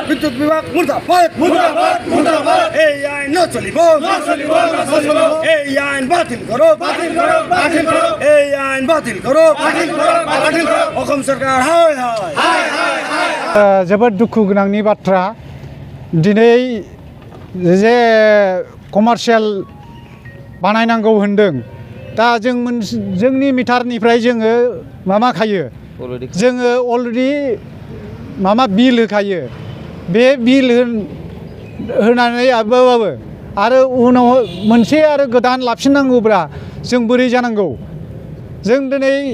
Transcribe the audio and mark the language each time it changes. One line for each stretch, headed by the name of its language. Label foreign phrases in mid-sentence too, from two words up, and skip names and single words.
Bangla: বিদ্যুৎ বিভাগ মুর্দাবাদ মুর্দাবাদ মুর্দাবাদ এই আইন না চলিব না চলিব না চলিব এই আইন বাতিল করো বাতিল করো বাতিল করো এই আইন বাতিল করো বাতিল করো বাতিল করো অসম সরকার হায় হায় হায় হায়
Bodo: जोबोद दुखु गोनांनि बाथ्रा दिनै जे कमार्शियेल बानायनांगौ होनदों दा जोंनि मिटारनिफ्राय जोङो मामा खायो जोङो अलरेडि मामा बिल होखायो बे बिल होनानै आरो उनाव मोनसे आरो गोदान लाफिननांगौब्ला जों बोरै जानांगौ जों दिनै